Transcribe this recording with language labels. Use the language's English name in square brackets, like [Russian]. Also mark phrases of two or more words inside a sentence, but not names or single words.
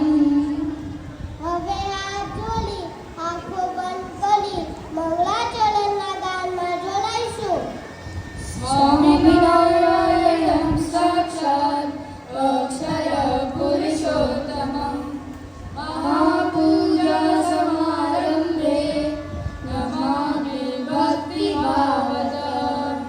[Gujarati] હવે હાથ જોડી આંખો બંધ કરી મંગળાચરણના ગાનમાં જોડાઈશું. [Sanskrit] स्वामिनारायणं साक्षात् अक्षर पुरुषोत्तमं महापूजा समारंभे नमामि भक्तिभावतः.